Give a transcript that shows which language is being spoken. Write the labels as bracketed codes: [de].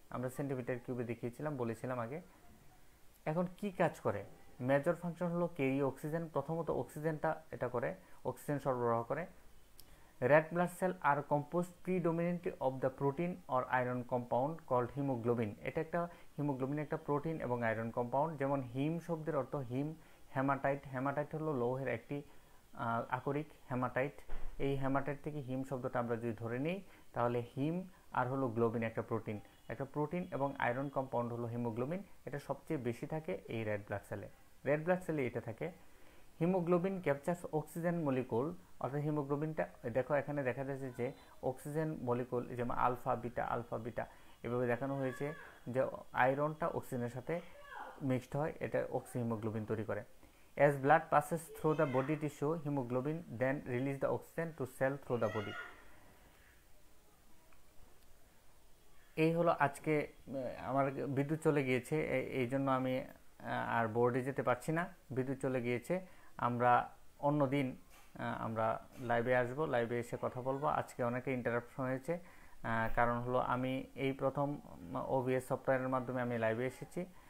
[bn] আমরা সেন্টিমিটার কিউবে দেখিয়েছিলাম, বলেছিলাম আগে। এখন কি কাজ করে? মেজর ফাংশন হলো ক্যারি অক্সিজেন। প্রথমত অক্সিজেনটা এটা করে, অক্সিজেন সরবরাহ করে। [en] red blood cells are composed predominantly of the protein or iron compound called hemoglobin. [bn] এটা একটা হিমোগ্লোবিন একটা প্রোটিন এবং আয়রন কম্পাউন্ড। যেমন হিম শব্দের অর্থ হিম, হেমাটাইট। হেমাটাইট হলো লৌহের একটি আকরিক হেমাটাইট। এই হেমাটাইট থেকে হিম শব্দটা আমরা যদি ধরে নিই তাহলে হিম আর হলো গ্লোবিন একটা প্রোটিন এবং আয়রন কম্পাউন্ড হলো হিমোগ্লোবিন। এটা সবচেয়ে বেশি থাকে এই রেড ব্লাড সেলে। রেড ব্লাড সেলে এটা থাকে। হিমোগ্লোবিন ক্যাপচার্স অক্সিজেন মলিকুল, অর্থাৎ হিমোগ্লোবিনটা দেখো এখানে দেখা যাচ্ছে যে অক্সিজেন মলিকুল, যেমন আলফা বিটা এভাবে দেখানো হয়েছে যে আয়রনটা অক্সিজেনের সাথে মিক্সড হয়, এটা হিমোগ্লোবিন তৈরি করে। [en] As blood passes through the body tissue, hemoglobin then release the oxygen to cell through the body. [bn] এই হলো আজকে। আমার বিদ্যুৎ চলে গিয়েছে, এই জন্য আমি আর বোর্ডে যেতে পারছি না, বিদ্যুৎ চলে গিয়েছে। আমরা অন্য দিন আমরা লাইভে আসব, লাইভে এসে কথা বলবো। আজকে অনেকে ইন্টারাপশন হয়েছে, কারণ হলো আমি এই প্রথম ওভিএস সফটওয়্যারের মাধ্যমে আমি লাইভে এসেছি।